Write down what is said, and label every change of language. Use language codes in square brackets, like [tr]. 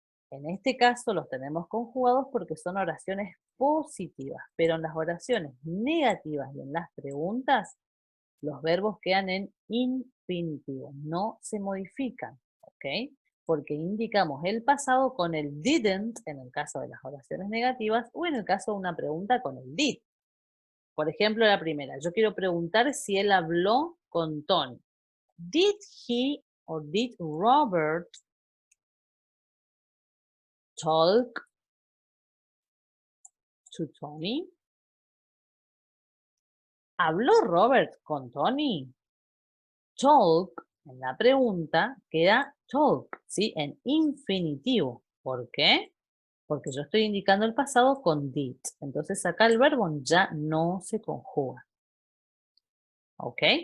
[es] En este caso los tenemos conjugados porque son oraciones positivas, pero en las oraciones negativas y en las preguntas, los verbos quedan en infinitivo, no se modifican, ¿ok? Porque indicamos el pasado con el didn't en el caso de las oraciones negativas o en el caso de una pregunta con el did. Por ejemplo, la primera, yo quiero preguntar si él habló con Tony. [en] Did he or did Robert talk to Tony? [es] ¿Habló Robert con Tony? Talk, en la pregunta, queda talk, ¿sí? En infinitivo. ¿Por qué? Porque yo estoy indicando el pasado con did. Entonces acá el verbo ya no se conjuga. ¿Ok?